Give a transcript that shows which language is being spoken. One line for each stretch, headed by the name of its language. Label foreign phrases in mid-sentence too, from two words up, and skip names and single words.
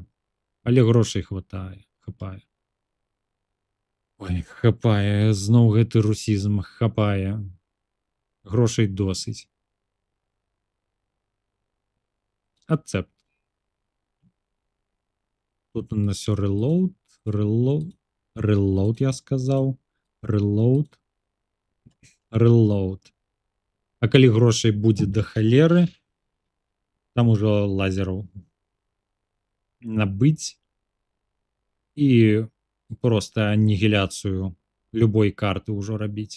Belarusian: Але грошай хапае. Ой, хапае, зноў гэты русізм хапае. Грошай досыць. Акцепт. Тут у нас все reload, я сказаў. Reload. А калі грошай будзе да халеры, там ужо лазераў набыць і проста анігіляцыю любой карты ўжо рабіць.